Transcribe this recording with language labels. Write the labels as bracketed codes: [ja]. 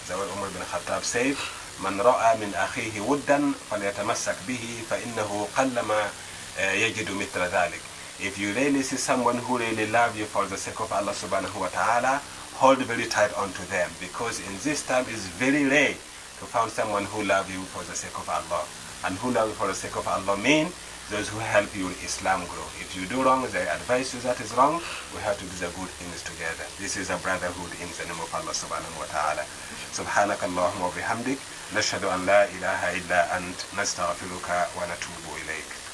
[en] The way Umar bin Khattab said, [ar] من رأى من أخيه ودا فليتمسك به فإنه قلما يجد مثل ذلك. [en] If you really see someone who really loves you for the sake of Allah subhanahu wa ta'ala, hold very tight onto them, because in this time it's very rare to find someone who loves you for the sake of Allah. And who love you for the sake of Allah mean those who help you in Islam grow. If you do wrong, they advise you that is wrong, we have to do the good things together. This is a brotherhood in the name of Allah subhanahu wa ta'ala. [ar] سبحانك اللهم وبحمدك نشهد أن لا إله إلا أنت نستغفرك ونتوب إليك.